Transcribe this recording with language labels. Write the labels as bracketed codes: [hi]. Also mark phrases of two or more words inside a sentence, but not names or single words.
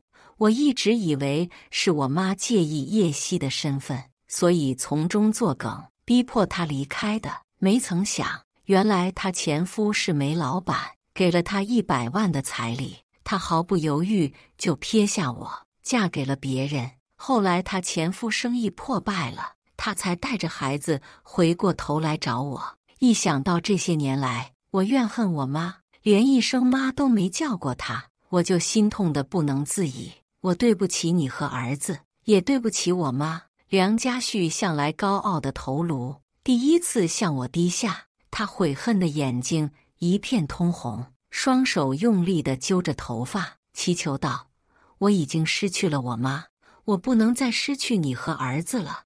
[zh] 我一直以為是我媽介意葉希的身份，所以從中作梗，逼迫她離開的。沒曾想，原來她前夫是煤老闆，給了她100萬的彩禮，她毫不猶豫就撇下我，嫁給了別人。後來她前夫生意破敗了，她才帶着孩子回過頭來找我。一想到這些年來，我怨恨我媽，連一聲媽都沒叫過她，我就心痛得不能自已。我對不起你和兒子，也對不起我媽。梁家旭向來高傲的頭顱第一次向我低下，他悔恨的眼睛一片通紅，雙手用力地揪着頭髮，祈求道：“我已經失去了我媽，我不能再失去你和兒子了。